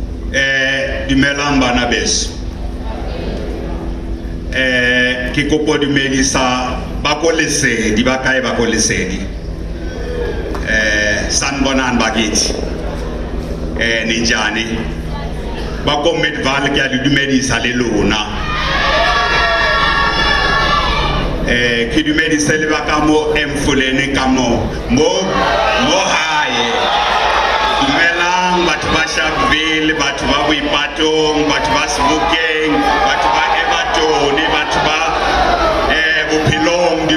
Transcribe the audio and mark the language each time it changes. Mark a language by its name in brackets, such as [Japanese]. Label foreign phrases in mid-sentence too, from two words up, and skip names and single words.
[Southern Sotho] Dumelang bana beso. Ke kopo dumedisa ba ko lesedi ba kae ba ko lesedi. [Zulu] Sanbonani bakithi. Ninjani. [Southern Sotho] Ba ko Vaal ke a le dumedisa le lona. Ke dumedisa le ba ka mo Emfuleni ka mo hae. Dumelang batho ba Sharpeville, batho ba Boipatong, batho ba Sebokeng, batho ba Everton, batho ba Bophelong.